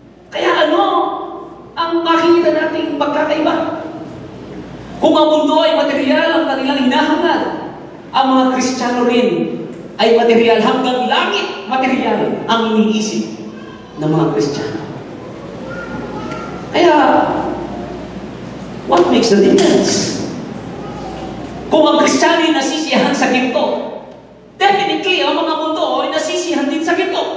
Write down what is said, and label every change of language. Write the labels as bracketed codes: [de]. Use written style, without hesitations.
[tl] Kaya ano ang makikita nating pagkakaiba? Kung ang mundo ay material ang kanilang hinahangad, ang mga Kristiyano rin ay material, hanggang langit material ang iniisip ng mga Kristiyano. [en] Kaya, what makes the difference? [tl] Kung ang Kristiyano ay nasisiyahan sa ginto, definitely, ang mga mundo ay nasisiyahan din sa ginto.